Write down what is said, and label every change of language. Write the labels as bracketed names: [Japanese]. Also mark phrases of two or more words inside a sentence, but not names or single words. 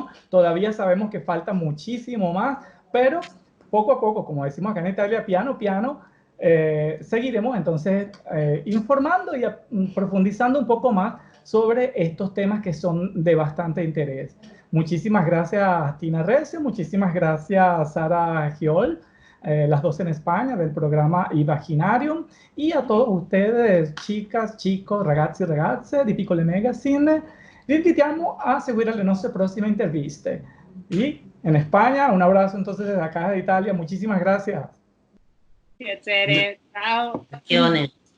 [Spanish] Todavía sabemos que falta muchísimo más, pero poco a poco, como decimos acá en Italia, [Italian] piano, piano, [Spanish] seguiremos entonces informando y profundizando un poco más sobre estos temas que son de bastante interés. Muchísimas gracias, Tina Recio, muchísimas gracias, Sara Giol, las dos en España del programa Imaginarium, y a todos ustedes, chicas, chicos, [Italian] ragazzi e ragazze di Piccole Magazine, vi invitiamo a seguire le nostre prossime interviste. [Spanish] Y en España, un abrazo entonces desde acá de Italia, muchísimas gracias. [Italian] Piacere, chao.